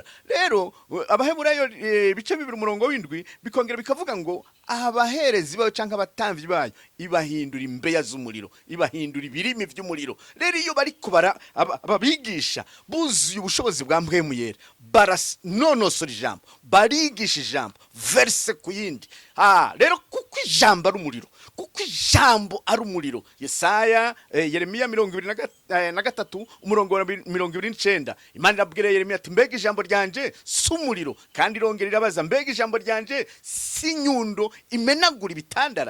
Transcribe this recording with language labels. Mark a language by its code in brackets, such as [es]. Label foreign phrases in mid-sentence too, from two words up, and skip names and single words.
[rn] Rero abaheburayo bice 2:7 bikongera bikavuga ngo abaherezi bayo canke abatamvyi bayo ibahindura imbeya z'umuriro, ibahindura ibirimi vy'umuriro. Rero iyo bariko ababigisha buzuye ubushobozi bwa mpwemu yera, baranonosora ijambo, barigisha ijambo verse ku yindi. Rero kuko ijambo ari umuriro, kuko ijambo ari umuriro. Yesaya Yeremiya 23:29 Imana irabwira Yeremiya ati mbega ijambo ryanje si umuriro, kandi irongera irabaza mbega ijambo ryanje si nyundo imenagura ibitandara.